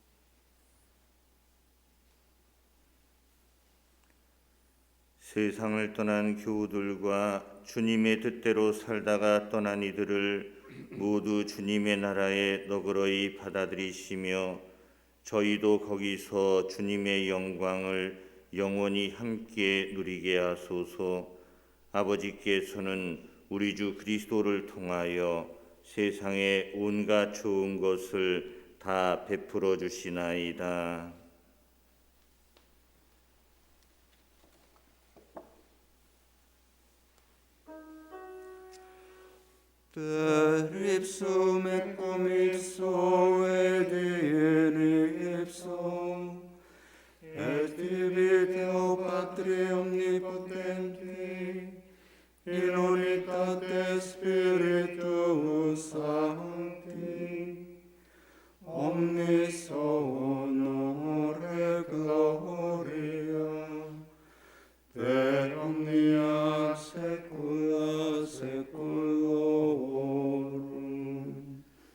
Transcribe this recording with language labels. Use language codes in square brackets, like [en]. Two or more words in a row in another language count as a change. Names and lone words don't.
[ko] 세상을 떠난 교우들과 주님의 뜻대로 살다가 떠난 이들을 모두 주님의 나라에 너그러이 받아들이시며 저희도 거기서 주님의 영광을 영원히 함께 누리게 하소서. 아버지께서는 우리 주 그리스도를 통하여 세상의 온갖 좋은 것을 다 베풀어 주시나이다. [la] Per ipsum et cum ipso et in ipso et tibi Deo Patri omnipotenti in unitate Spiritus Sancti omnis honore gloria per omnia saecula saeculorum.